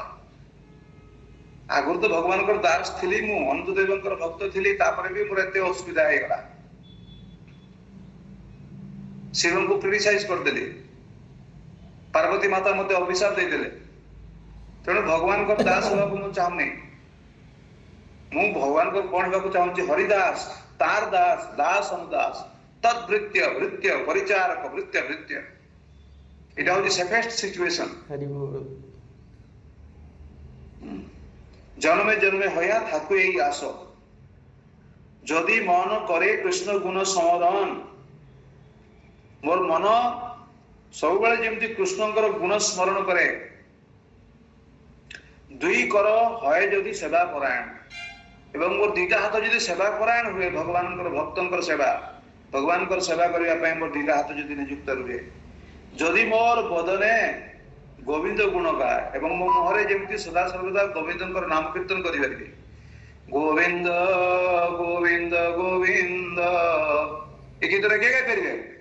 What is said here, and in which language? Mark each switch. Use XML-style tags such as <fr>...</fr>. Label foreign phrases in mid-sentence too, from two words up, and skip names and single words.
<or>ଆଗରୁ ତ ଭଗବାନଙ୍କର ଦାସ ଥିଲି ମୁଁ ଅନନ୍ତଦେବଙ୍କର ଭକ୍ତ ଥିଲି ତାପରେ ବି ମୋର ଏତେ ଅସୁବିଧା ହେଇଗଲା ଶିବଙ୍କୁ କ୍ରିଟିସାଇଜ କରିଦେଲି ପାର୍ବତୀ ମାତା ମତେ ଅଭିଶାପ ଦେଇଦେଲେ ତେଣୁ ଭଗବାନଙ୍କର ଦାସ ହେବାକୁ ମୁଁ ଚାହୁଁନି। ମୁଁ ଭଗବାନଙ୍କର କଣ ହେବାକୁ ଚାହୁଁଛି ହରିଦାସ ତାର ଦାସ ଦାସ ଅନୁଦାସ ତଦ୍ଭୃତ୍ୟ ଭୃତ୍ୟ ପରିଚାରକ ଭୃତ୍ୟ ଭୃତ୍ୟ</or> <bn>এটা হচ্ছে</bn> <en>safest situation.</en> <bn>জন্মে জন্মে হইয়া থাকু এই আস যদি মন করে কৃষ্ণ গুণ স্মরণ মোর মন</bn> <or>ସବୁବେଳେ ଯେମିତି କୃଷ୍ଣଙ୍କର ଗୁଣ ସ୍ମରଣ କରେ ଦୁଇ କର ହଏ ଯଦି ସେବା ପରାୟଣ ଏବଂ ମୋର ଦିଟା ହାତ ଯଦି ସେବା ପରାୟଣ ହୁଏ ଭଗବାନଙ୍କର ଭକ୍ତଙ୍କର ସେବା ଭଗବାନଙ୍କର ସେବା କରିବା ପାଇଁ ମୋର ଦିଟା ହାତ ଯଦି ନିଯୁକ୍ତ ରୁହେ ଯଦି ମୋର ବଦନେ ଗୋବିନ୍ଦ ଗୁଣ ଗାଏ ଏବଂ ମୋ ମୁହଁରେ ଯେମିତି ସଦା ସର୍ବଦା ଗୋବିନ୍ଦଙ୍କର ନାମ କୀର୍ତ୍ତନ କରିପାରିବେ ଗୋବିନ୍ଦ ଗୋବିନ୍ଦ ଗୋବିନ୍ଦ ଏ ଗୀତଟା କିଏ ଗାଇପାରିବେ?</or>